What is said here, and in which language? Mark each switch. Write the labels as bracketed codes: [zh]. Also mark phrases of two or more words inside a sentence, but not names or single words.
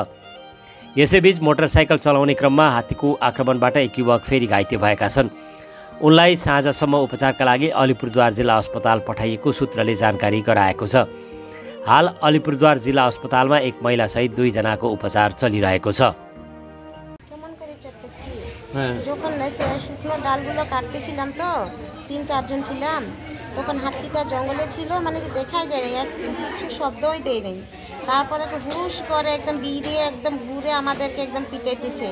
[ne] यसैबीच मोटरसाइकल चलाउने क्रममा हात्तीको आक्रमणबाट एक युवक फेरि घाइते भएका छन्। उनलाई साँझसम्म उपचारका लागि अलिपुरद्वार जिल्ला अस्पताल पठाइएको सूत्रले जानकारी गराएको छ। हाल अलिपुरद्वार जिल्ला अस्पतालमा एक महिलासहित 2 जनाको उपचार चलिरहेको छ। [bn] যখন শুকনো ডালগুলো কাটতেছিলাম তো 3-4 জন ছিলাম, তখন হাতিটা জঙ্গলে ছিল, মানে কি দেখাই যায় না, কিছু শব্দই দেয় নাই। তারপরে হুশ করে একদম বিড়িয়ে একদম ঘুরে আমাদেরকে একদম পিটাইতেছে।